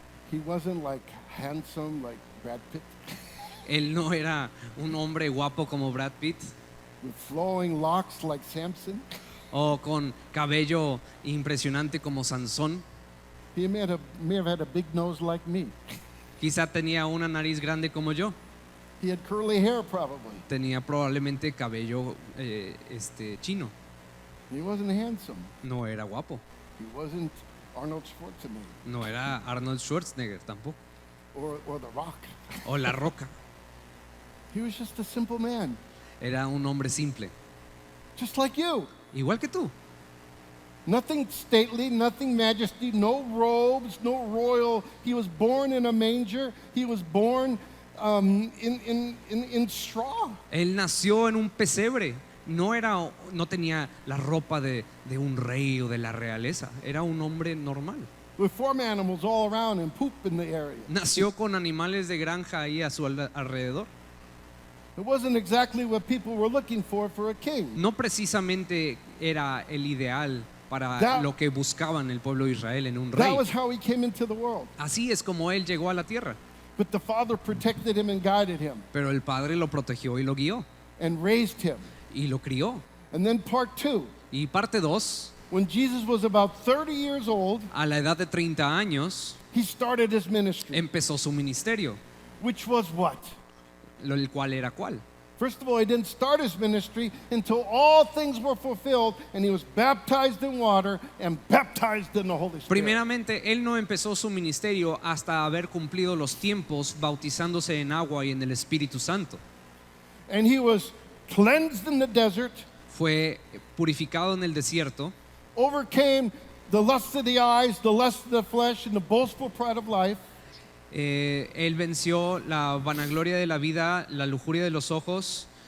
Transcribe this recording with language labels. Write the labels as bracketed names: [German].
[English] He wasn't like handsome like Brad Pitt, [Spanish] Él no era un hombre guapo como Brad Pitt [English] with flowing locks like Samson. [Spanish] o con cabello impresionante como Sansón. [English] He may have had a big nose like me. [Spanish] Quizá tenía una nariz grande como yo. [English] He had curly hair probably. [Spanish] Tenía probablemente cabello chino. [English] He wasn't handsome. [Spanish] No era guapo. [English] He wasn't Arnold Schwarzenegger [Spanish] No era Arnold Schwarzenegger tampoco. [English] or The Rock. [Spanish] O La Roca. [English] He was just a simple man, [Spanish] Era un hombre simple. [English] just like you. [Spanish] Igual que tú. [English] Nothing stately, nothing majesty, no robes, no royal. He was born in a manger. He was born in straw. [Spanish] Él nació en un pesebre. No tenía la ropa de un rey o de la realeza. Era un hombre normal. [English] With farm animals all around and poop in the area. [Spanish] Nació con animales de granja ahí a su alrededor. [English] It wasn't exactly what people were looking for a king. [Spanish] No precisamente era el ideal para [English] That- [Spanish] lo que buscaban el pueblo de Israel en un [English] That [Spanish] rey. [English] was how he came into the world. [Spanish] Así es como él llegó a la tierra. [English] But the Father protected him and guided him [Spanish] Pero el Padre lo protegió y lo guió [English] and raised him. [Spanish] y lo crió. [English] And then part 2, [Spanish] Y parte 2, [English] when Jesus was about 30 years old, [Spanish] a la edad de 30 años, [English] he started his ministry, [Spanish] empezó su ministerio, [English] which was what? [Spanish] el cual era cuál. [English] First of all, he didn't start his ministry until all things were fulfilled and he was baptized in water and baptized in the Holy Spirit. [Spanish] Primeramente, él no empezó su ministerio hasta haber cumplido los tiempos bautizándose en agua y en el Espíritu Santo. [English] And he was cleansed in the desert, [Spanish] Fue purificado en el desierto, [English] overcame the lust of the eyes, the lust of the flesh, and the boastful pride of life. [Spanish] él venció la vanagloria de la vida, la lujuria de los ojos